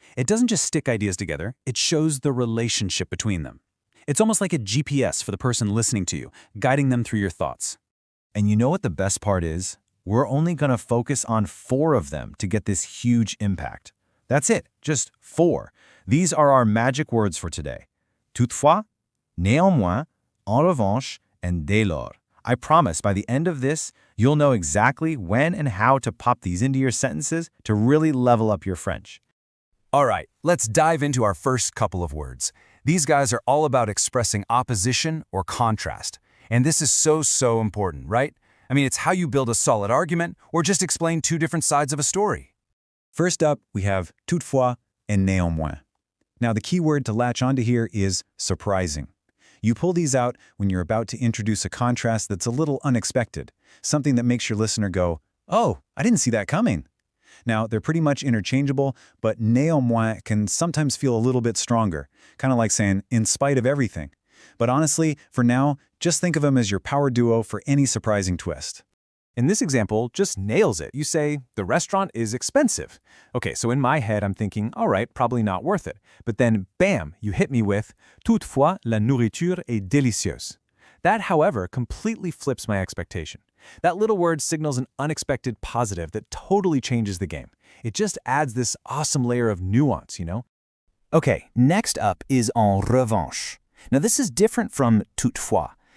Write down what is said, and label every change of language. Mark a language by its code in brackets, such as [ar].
[en] It doesn't just stick ideas together, it shows the relationship between them. It's almost like a GPS for the person listening to you, guiding them through your thoughts. And you know what the best part is? We're only going to focus on 4 of them to get this huge impact. That's it, just 4. These are our magic words for today. [fr] Toutefois, néanmoins, en revanche, and dès lors. [en] I promise by the end of this, you'll know exactly when and how to pop these into your sentences to really level up your French. All right, let's dive into our first couple of words. These guys are all about expressing opposition or contrast. And this is so important, right? I mean, it's how you build a solid argument or just explain 2 different sides of a story. First up, we have toutefois and néanmoins. Now, the key word to latch onto here is surprising. You pull these out when you're about to introduce a contrast that's a little unexpected, something that makes your listener go, "Oh, I didn't see that coming." Now, they're pretty much interchangeable, but néanmoins can sometimes feel a little bit stronger, kind of like saying, in spite of everything. But honestly, for now, just think of them as your power duo for any surprising twist. In this example, just nails it. You say, the restaurant is expensive. Okay, so in my head, I'm thinking, all right, probably not worth it. But then, bam, you hit me with, [fr] toutefois, la nourriture est délicieuse. [en] That, however, completely flips my expectation. That little word signals an unexpected positive that totally changes the game. It just adds this awesome layer of nuance, you know? Okay, next up is en revanche. Now this is different from toutefois.